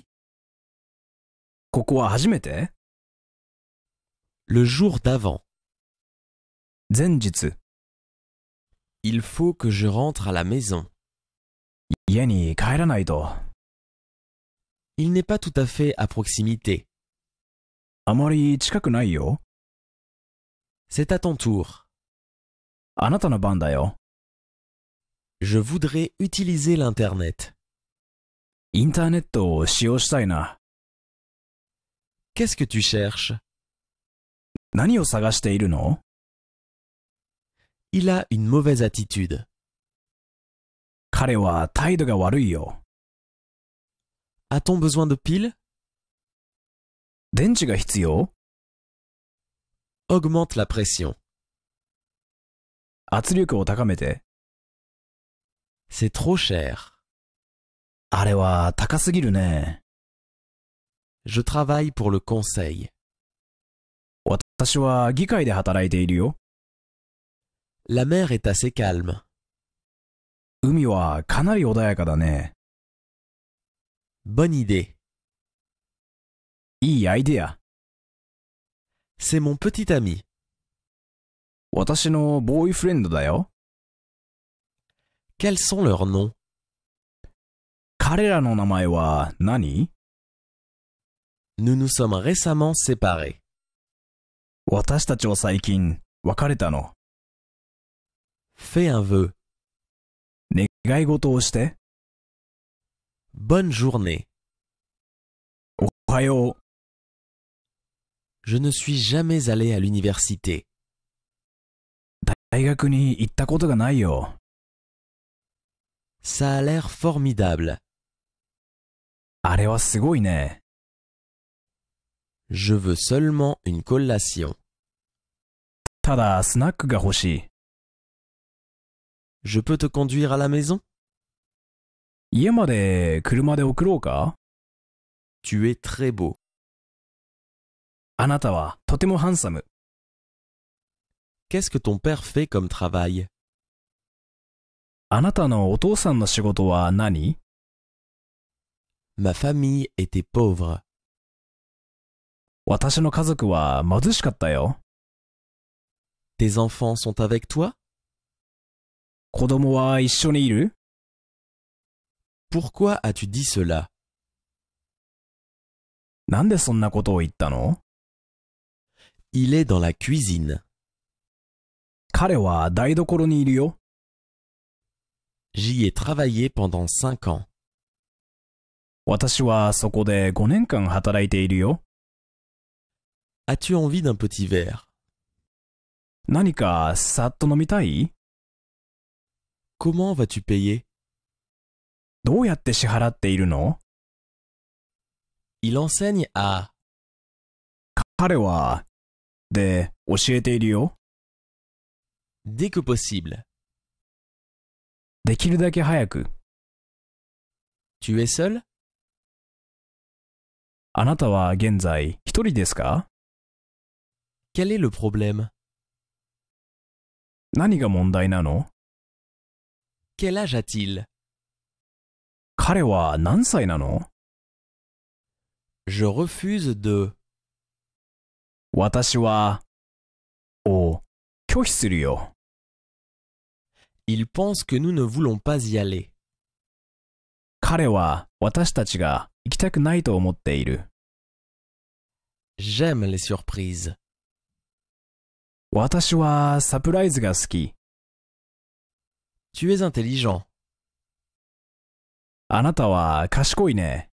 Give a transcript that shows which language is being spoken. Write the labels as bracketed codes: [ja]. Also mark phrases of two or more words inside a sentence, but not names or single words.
[ja] ここは初めて？ [fr] Le jour d'avant. [ja] 前日、 [fr] Il faut que je rentre à la maison. [ja] 家に帰らないと。 [fr] Il n'est pas tout à fait à proximité. [ja] あまり近くないよ。 [fr] C'est à ton tour. [ja] あなたの番だよ。 [fr] Je voudrais utiliser l'Internet. [ja] インターネットを使用したいな。 [fr] Qu'est-ce que tu cherches? [ja] 何を探しているの？ [fr] Il a une mauvaise attitude. [ja] 彼は態度が悪いよ。 [fr] A-t-on besoin de piles? [ja] 電池が必要？ [fr] Augmente la pression. [ja] 圧力を高めて。 [fr] C'est trop cher. [ja] あれは高すぎるね。 [fr] Je travaille pour le conseil. [ja] 私は議会で働いているよ。 [fr] La mer est assez calme. [ja] 海はかなり穏やかだね。 [fr] Bonne idée. [ja] いいアイデア。 [fr] C'est mon petit ami. [ja] 私のボーイフレンドだよ。 [fr] Quels sont leurs noms? [ja] 彼らの名前は何？ [fr] Nous nous sommes récemment séparés. [ja] 私たちは最近別れたの。 [fr] Fais un vœu. [ja] 願い事をして。 [fr] Bonne journée. [ja] おはよう。 [fr] Je ne suis jamais allé à l'université. [ja] 大学に行ったことがないよ。 [fr] Ça a l'air formidable. [ja] あれはすごいね。 [fr] Je veux seulement une collation. [ja] ただスナックが欲しい。 [fr] Je peux te conduire à la maison? [ja] 家まで車で送ろうか？ [fr] Tu es très beau. [ja] あなたはとてもハンサム。 [fr] Qu'est-ce que ton père fait comme travail? [ja] あなたのお父さんの仕事は何？ [fr] Ma famille était pauvre. [ja] 私の家族は貧しかったよ。 [fr] Tes enfants sont avec toi? [ja] 子供は一緒にいる？ [fr] Pourquoi as-tu dit cela? [ja] なんでそんなことを言ったの？ [fr] Il est dans la cuisine. [ja] 彼は台所にいるよ。 [fr] J'y ai travaillé pendant 5 ans. [ja] 私はそこで5年間働いているよ。 [fr] As-tu envie d'un petit verre? [ja] 何かさっと飲みたい？ [fr] Comment vas-tu payer? [ja] どうやって支払っているの？ [fr] Il enseigne à [ja] 彼は、で、教えているよ。 [fr] Dès que possible. [ja] できるだけ早く。 [fr] Tu es seul? [ja] あなたは現在一人ですか？ [fr] Quel est le problème? [ja] 何が問題なの？ [fr] Quel âge a-t-il? [ja] 彼は何歳なの？ [fr] Je refuse de. [ja] 私は、を拒否するよ。 [fr] Il pense que nous ne voulons pas y aller. [ja] 彼は私たちが行きたくないと思っている。 [fr] J'aime les surprises. [ja] 私はサプライズが好き。 [fr] Tu es intelligent. [ja] あなたは賢いね。